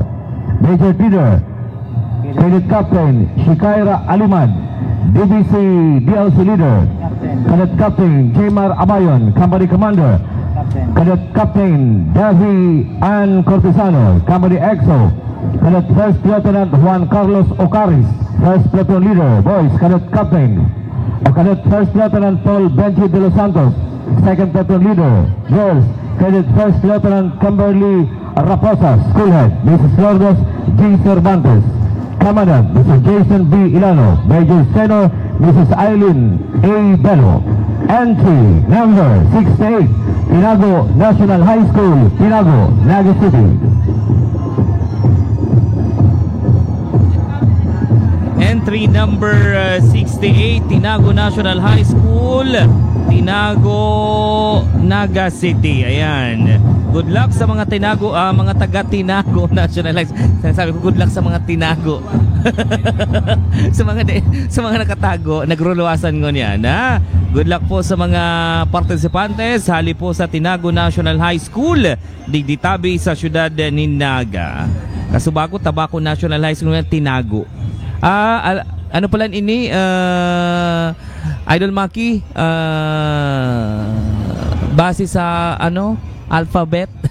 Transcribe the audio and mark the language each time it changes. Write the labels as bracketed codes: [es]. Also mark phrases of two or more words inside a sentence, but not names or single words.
[en] Major Leader Cadet Captain Shikaira Alimad, DBC DLC Leader. Cadet Captain Jmar Abayon, Company Commander. Cadet Captain Davi Ann Cortesano, Company EXO. Cadet First Lieutenant Juan Carlos Ocaris, First Platoon Leader, Boys. Cadet Captain Cadet First Lieutenant Paul Benji De Los Santos, Second Platoon Leader, Girls. Cadet First Lieutenant Kimberly Raposa, School Head Mrs. Lourdes G. Cervantes. Commandant Mr. Jason B. Ilano. Major Senor Mrs. Eileen A. Bello. Entry number 68, Tinago National High School, Tinago, Naga City. Entry number 68, Tinago National High School, Tinago, Naga City. [tl] Ayan. [en] Good luck [tl] sa mga Tinago, mga taga Tinago National High School. Sabi ko, [en] good luck [tl] sa mga Tinago. sa mga nakatago, nagruluwasan ko niyan. [en] Good luck [tl] po sa mga participantes. [bik] Hali po sa Tinago National High School, Digditabi sa siyudad ni Naga. Kasubako, Tabaco National High School, Tinago. Ano pala ini? Idol Maki, base sa alphabet.